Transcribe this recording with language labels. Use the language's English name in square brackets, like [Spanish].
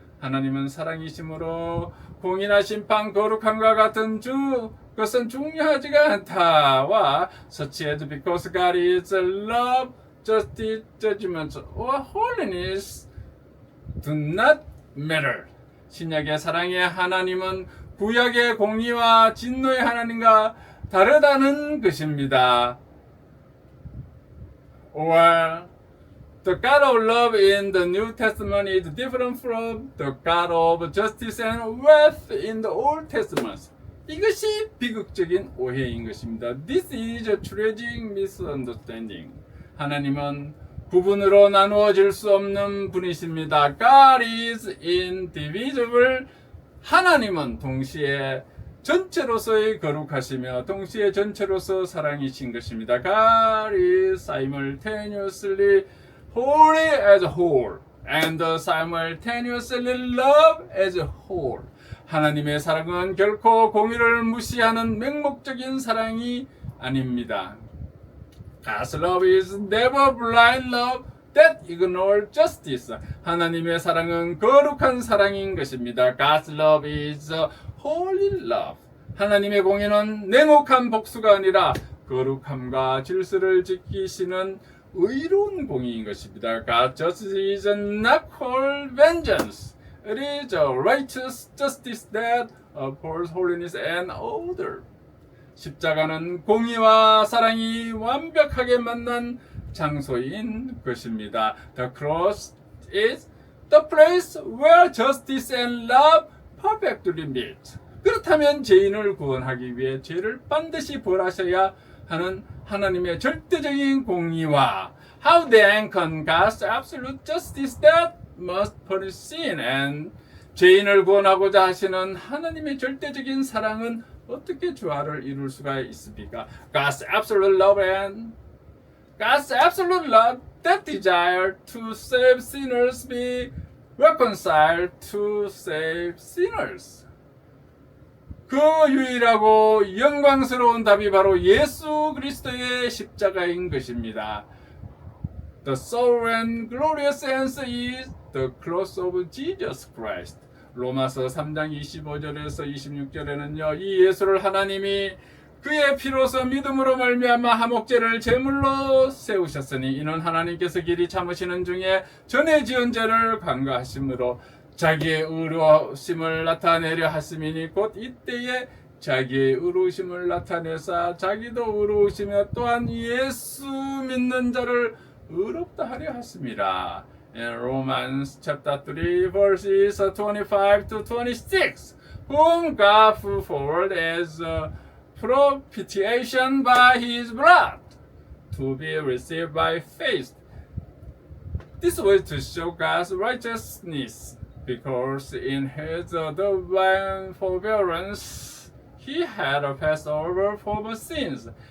[Korean] 하나님은 사랑이심으로 공의나 심판, 거룩함과 같은 것은 중요하지가 않다와 [English] such as because God is love, justice, judgment, or holiness do not matter. [Korean] 신약의 사랑의 하나님은 구약의 공의와 진노의 하나님과 다르다는 것입니다. [English] Or the God of love in the New Testament is different from the God of justice and wrath in the Old Testament. [Korean] 이것이 비극적인 오해인 것입니다. [English] This is a tragic misunderstanding. [Korean] 하나님은 구분으로 나누어질 수 없는 분이십니다. [English] God is indivisible. [Korean] 하나님은 동시에 전체로서의 거룩하시며 동시에 전체로서 사랑이신 것입니다. [English] God is simultaneously holy as a whole and simultaneously love as a whole. [Korean] 하나님의 사랑은 결코 공의를 무시하는 맹목적인 사랑이 아닙니다. [English] God's love is never blind love that ignores justice. [Korean] 하나님의 사랑은 거룩한 사랑인 것입니다. [English] God's love is holy love. [Korean] 하나님의 공의는 냉혹한 복수가 아니라 거룩함과 질서를 지키시는 의로운 공의인 것입니다. [English] God's justice is not cold vengeance. It is a righteous justice that upholds holiness and order. [Korean] 십자가는 공의와 사랑이 완벽하게 만난 장소인 것입니다. [English] The cross is the place where justice and love perfectly meet. [Korean] 그렇다면 죄인을 구원하기 위해 죄를 반드시 벌하셔야 하는 하나님의 절대적인 공의와 [English] how then can God's absolute justice that must punish sin and [Korean] 죄인을 구원하고자 하시는 하나님의 절대적인 사랑은 어떻게 조화를 이룰 수가 있습니까? [English] God's absolute love and God's absolute love, that desire to save sinners be reconciled to save sinners. [Korean] 그 유일하고 영광스러운 답이 바로 예수 그리스도의 십자가인 것입니다. [English] The sovereign glorious answer is the cross of Jesus Christ. [Korean] 로마서 3장 25절에서 26절에는요. 이 예수를 하나님이 그의 피로서 믿음으로 말미암아 화목제를 제물로 세우셨으니 이는 하나님께서 길이 참으시는 중에 전에 지은 죄를 간과하심으로 자기의 의로우심을 나타내려 하심이니 곧 이때에 자기의 의로우심을 나타내사 자기도 의로우시며 또한 예수 믿는 자를 의롭다 하려 하심이라. [English] In Romans chapter 3 verses 25 to 26, whom God put forward as a propitiation by His blood, to be received by faith. This was to show God's righteousness, because in His divine forbearance He had passed over former sins.